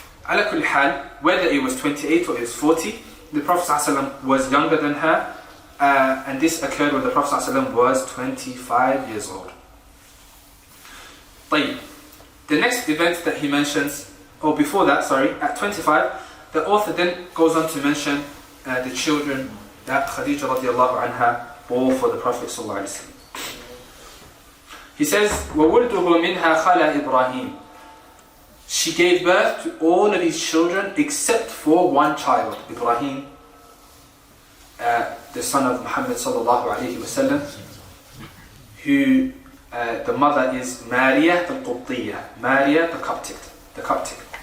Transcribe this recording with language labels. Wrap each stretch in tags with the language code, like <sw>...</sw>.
<ar>Ala kulli hal,</ar> <en>whether it was 28 or it was 40, the Prophet ﷺ was younger than her, and this occurred when the Prophet ﷺ was 25 years old.</en> <ar>طيب.</ar> <en>The next event that he mentions, before that, at 25, the author then goes on to mention the children that Khadija radiallahu anha bore for the Prophet ﷺ. He says,</en> <ar>وَوُلْدُهُ مِنْهَا خَلَى إِبْرَاهِيمِ.</ar> <en>She gave birth to all of these children except for one child, Ibrahim, the son of Muhammad sallallahu alayhi wasallam, who the mother is Maria al-Qubtiyya, Maria the Coptic.</en>